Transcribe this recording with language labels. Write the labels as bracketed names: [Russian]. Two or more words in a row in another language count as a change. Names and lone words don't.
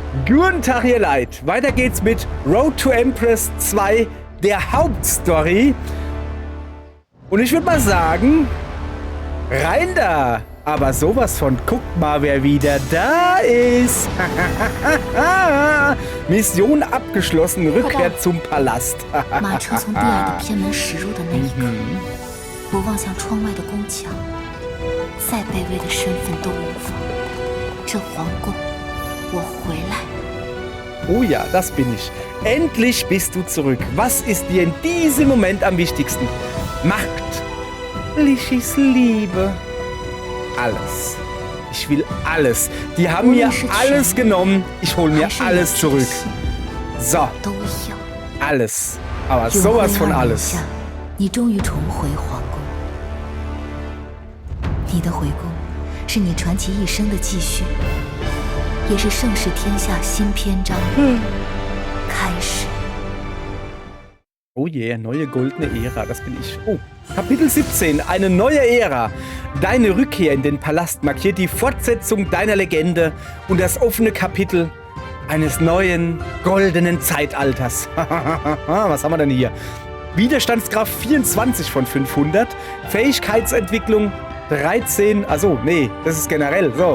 [German] Guten Tag, ihr Leid. Weiter geht's mit Road to Empress 2, der Hauptstory. Und ich würde mal sagen, rein da. Aber sowas von, guckt mal, wer wieder da ist. Mission abgeschlossen, Rückkehr zum Palast. [Chinese] 马车从低矮的偏门驶入的那一刻，我望向窗外的宫墙，再卑微的身份都无妨。这皇宫，我回来。 [German] Oh ja, das bin ich. Endlich bist du zurück. Was ist dir in diesem Moment am wichtigsten? Macht. Lichis Liebe. Alles. Ich will alles. Die haben mir alles genommen. Ich hole mir alles zurück. So. Alles. Aber sowas von alles. [Chinese] 你终于重回皇宫。你的回宫，是你传奇一生的继续，也是盛世天下新篇章开始。 [English] Oh yeah, [German] neue goldene Ära, das bin ich. Oh, Kapitel 17, eine neue Ära. Deine Rückkehr in den Palast markiert die Fortsetzung deiner Legende und das offene Kapitel eines neuen goldenen Zeitalters. Was haben wir denn hier? Widerstandskraft 24 von 500, Fähigkeitsentwicklung 13, also nee, das ist generell, so.